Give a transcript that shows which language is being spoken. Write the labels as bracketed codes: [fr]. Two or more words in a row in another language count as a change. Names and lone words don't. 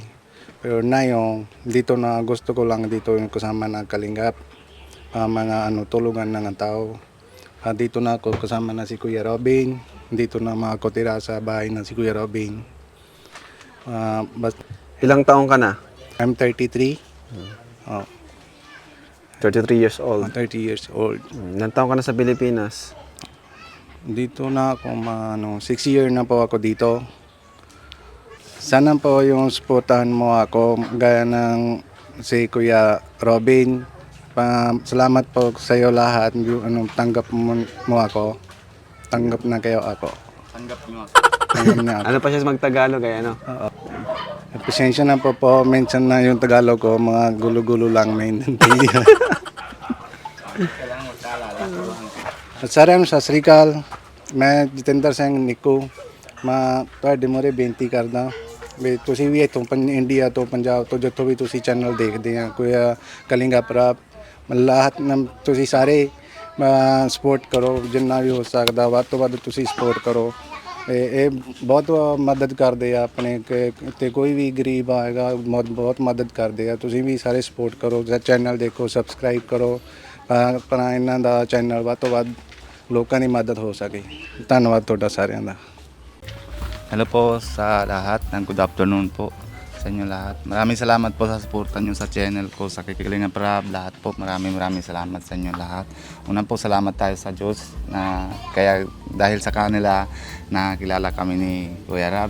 [tl] Pero na yung dito na gusto ko lang dito yung kasama ng Kalingap. Mga tulungan ng tao. Dito na ako kasama na si Kuya Robin. Dito na makakotira sa bahay ng si Kuya Robin. Ilang taong ka na? [en] I'm 33. 33 years old. 30 years old. [tl] Ilang taong ka na sa Pilipinas? Dito na ako, 6 years na po ako dito. Sana po yung supportahan mo ako gaya ng si Kuya Robin. Salamat po sa iyo lahat. Tanggap mo ako. Tanggap na kayo ako. Tanggap nyo ako. Tanggap niya ako. Ano pa siya magtagalog kaya ano? Pasensya na po, mention na yung Tagalog ko, mga gulo-gulo lang maintindihan. [pa] सत श्रीकाल मैं जतिंदर सिंह निक्कू मैं ਤੁਹਾਡੇ ਮੂਹਰੇ ਬੇਨਤੀ ਕਰਦਾ ਵੀ ਤੁਸੀਂ ਵੀ ਇੱਥੋਂ ਇੰਡੀਆ ਤੋਂ ਪੰਜਾਬ ਤੋਂ ਜਿੱਥੋਂ ਵੀ ਤੁਸੀਂ ਚੈਨਲ ਦੇਖਦੇ ਆ ਕੋਈ ਕਲਿੰਗਾ ਪ੍ਰਭ ਮੱਲਾਹ ਤੁਸੀਂ ਸਾਰੇ ਸਪੋਰਟ ਕਰੋ ਜਿੰਨਾ ਵੀ ਹੋ ਸਕਦਾ ਵੱਧ ਤੋਂ ਵੱਧ ਤੁਸੀਂ ਸਪੋਰਟ ਕਰੋ ਇਹ ਬਹੁਤ ਮਦਦ ਕਰਦੇ ਆ ਆਪਣੇ ਤੇ ਕੋਈ ਵੀ ਗਰੀਬ ਆਏਗਾ ਬਹੁਤ ਮਦਦ ਕਰਦੇ ਆ ਤੁਸੀਂ ਵੀ ਸਾਰੇ ਸਪੋਰਟ ਕਰੋ ਚੈਨਲ ਦੇਖੋ ਸਬਸਕ੍ਰਾਈਬ ਕਰੋ ਆਪਣਾ ਇਹਨਾਂ ਦਾ ਚੈਨਲ ਵੱਧ ਤੋਂ ਵੱਧ ਲੋਕਾਂ ਦੀ ਮਦਦ ਹੋ ਸਕੇ ਧੰਨਵਾਦ ਤੁਹਾਡਾ ਸਾਰਿਆਂ ਦਾ [tl] Hello po sa lahat, [en] good afternoon [tl] po sa inyo lahat. Maraming salamat po sa suporta nyo sa channel ko, sa Kalinga Prab, lahat po. Maraming salamat sa inyo lahat. Unang po salamat tayo sa Diyos na kaya dahil sa kanila nakilala kami ni Kuya Rab.